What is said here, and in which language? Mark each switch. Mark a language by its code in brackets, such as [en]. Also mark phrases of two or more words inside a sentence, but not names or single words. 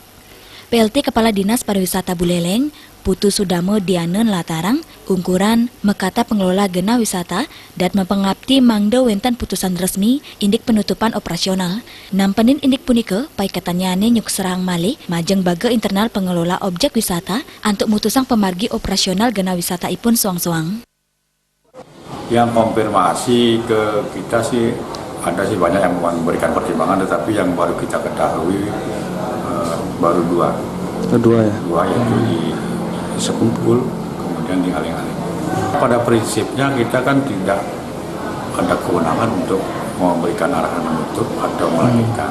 [ban] PLT Kepala Dinas Pariwisata Buleleng, Putu Sudamo Dianen Latarang, ungkuran mekata pengelola genah wisata dan mempengabdi mangda wentan putusan resmi indik penutupan operasional. Nampenin indik punike pai katanyane nyuk serang malih majeng baga internal pengelola objek wisata untuk mutusang pemargi operasional genah wisata ipun suang-suang. [id] Yang konfirmasi ke kita sih ada sih banyak yang memberikan pertimbangan, tetapi yang baru kita ketahui baru dua ya? Dua, yaitu di Sekumpul, kemudian di Aling-Aling. Pada prinsipnya kita kan tidak ada kewenangan untuk memberikan arahan menutup atau melanjutkan.